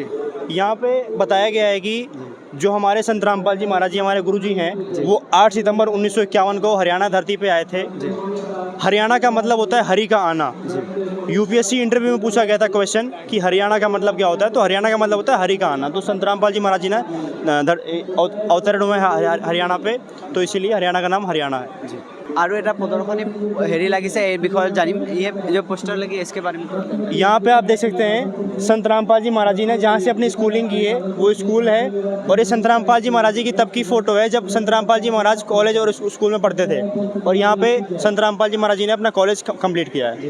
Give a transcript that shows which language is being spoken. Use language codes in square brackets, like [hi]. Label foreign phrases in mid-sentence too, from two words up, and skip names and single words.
[hi] यहाँ पे बताया गया है कि जो हमारे संत रामपाल जी महाराज जी हमारे गुरुजी हैं, वो 8 सितंबर 1951 को हरियाणा धरती पे आए थे। हरियाणा का मतलब होता है हरि का आना। यूपीएससी इंटरव्यू में पूछा गया था क्वेश्चन कि हरियाणा का मतलब क्या होता है, तो हरियाणा का मतलब होता है हरि का आना। तो संत रामपाल जी महाराज जी ने अवतरण हुए हरियाणा पे, तो इसीलिए हरियाणा का नाम हरियाणा है। [as] আৰু এটা প্ৰদৰ্শনী হেৰি লাগিছে, এই বিষয়ে জানিম। [hi] ये जो पोस्टर लगी है इसके बारे में यहाँ पे आप देख सकते हैं संत रामपाल जी महाराज जी ने जहाँ से अपनी स्कूलिंग की है वो स्कूल है, और ये संत रामपाल जी महाराज जी की तब की फ़ोटो है जब संत रामपाल जी महाराज कॉलेज और स्कूल में पढ़ते थे, और यहाँ पे संत रामपाल जी महाराज जी ने अपना कॉलेज कंप्लीट किया है।